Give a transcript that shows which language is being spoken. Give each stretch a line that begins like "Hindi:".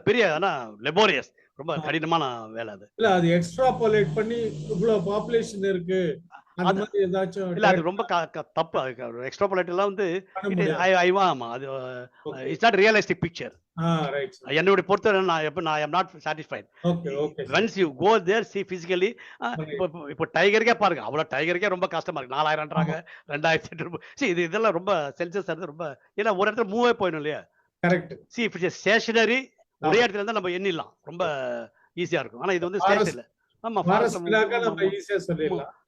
Tamil: அது பெரிய ஆனா லெபோரியஸ், ரொம்ப கடினமான வேலை. அது இல்ல, அது எக்ஸ்ட்ராபோலேட் பண்ணி இவ்வளவு பாப்புலேஷன் இருக்கு அந்த மாதிரி ஏதாச்சும் இல்ல, அது ரொம்ப தப்பு. எக்ஸ்ட்ராபோலேட் எல்லாம் வந்து ஆமா, அது
English: It's not realistic picture.
Tamil: என்னோட பொறுத்தவரை நான்
English: am not satisfied. Once you go there, see physically.
Tamil: இப்போ டைகருக்கே பாருங்க, அவ்வளவு டைகருக்கே ரொம்ப கஷ்டமா இருக்கு. 4000ன்றாங்க, 2800. இதெல்லாம் ரொம்ப சென்சஸ் எடுத்து ரொம்ப, ஏன்னா ஒரு இடத்துல மூவே போயிடும் இல்லையா. Correct.
English: see if it's stationary,
Tamil: ஒரே இடத்துல இருந்தா நம்ம எண்ணிடலாம், ரொம்ப ஈஸியா இருக்கும். ஆனா இது வந்து ஸ்டேஷன்ல. ஆமா, நம்ம ஈஸியா சொல்லிடலாம்.